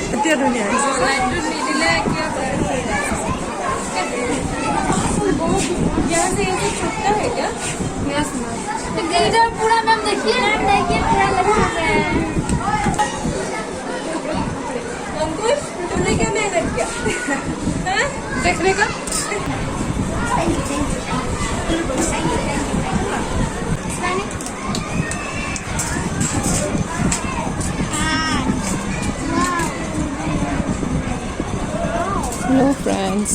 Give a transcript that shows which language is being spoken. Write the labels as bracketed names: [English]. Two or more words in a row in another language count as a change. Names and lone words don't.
[Assamese] লাইটটোৱে ধুনীয়া লাইটটো নিদিলে কিয় [Hindi] यहाँ से ये छूटता है क्या? [English] yes ma'am. [Hindi] इधर पूरा मैम देखिए पूरा लगा है। अंकुश तुमने क्या मेहनत किया? हाँ? देखने का? [English] Hello friends.